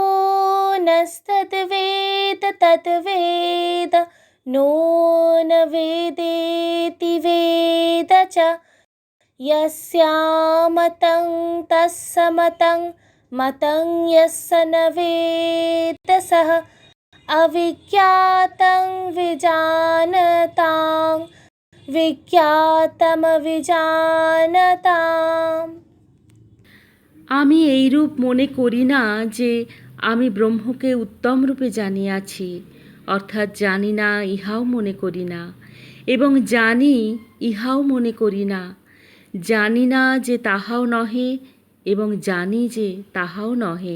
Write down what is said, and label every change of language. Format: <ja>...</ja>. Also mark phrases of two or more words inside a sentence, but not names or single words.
<sa>नस्तद्वेद तद्वेद नो न वेदेति वेद च यस्यामतं तस्य मतं मतं यस्य न वेद सः अविज्ञातं विजानतां विज्ञातमविजानताम्।</sa> <bn>আমি এইরূপ মনে করি না যে আমি ব্রহ্মকে উত্তম রূপে জানিয়াছি, অর্থাৎ জানি না ইহাও মনে করি না, এবং জানি ইহাও মনে করি না। জানি না যে তাহাও নহে এবং জানি যে তাহাও নহে।</bn>